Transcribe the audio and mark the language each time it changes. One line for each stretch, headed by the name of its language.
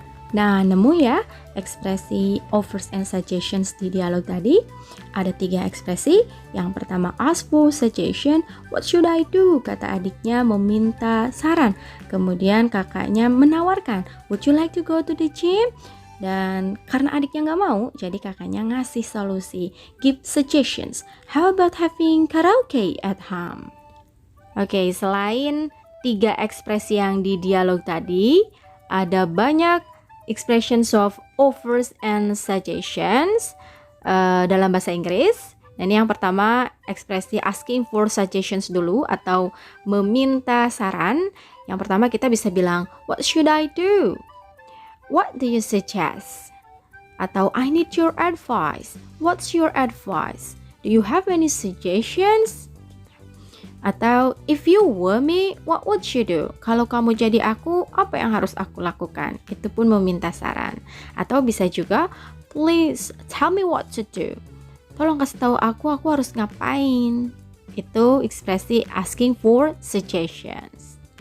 Indonesian: Nah, nemu ya ekspresi
English: offers and suggestions
Indonesian: di dialog tadi? Ada 3 ekspresi. Yang pertama
English: ask for suggestion. What should I do?
Indonesian: Kata adiknya meminta saran. Kemudian kakaknya menawarkan.
English: Would you like to go to the gym?
Indonesian: Dan karena adiknya nggak mau, jadi kakaknya ngasih solusi.
English: Give suggestions. How about having karaoke at home?
Indonesian: Oke, selain 3 ekspresi yang di dialog tadi, ada banyak
English: expressions of offers and suggestions
Indonesian: dalam bahasa Inggris. Dan yang pertama ekspresi
English: asking for suggestions
Indonesian: dulu atau meminta saran. Yang pertama kita bisa bilang
English: what should I do? What do you suggest? Atau I need your advice. What's your advice? Do you have any suggestions? Atau if you were me, what would you do?
Indonesian: Kalau kamu jadi aku, apa yang harus aku lakukan? Itu pun meminta saran. Atau bisa juga,
English: please tell me what to do.
Indonesian: Tolong kasih tahu aku harus ngapain. Itu ekspresi
English: asking for suggestions.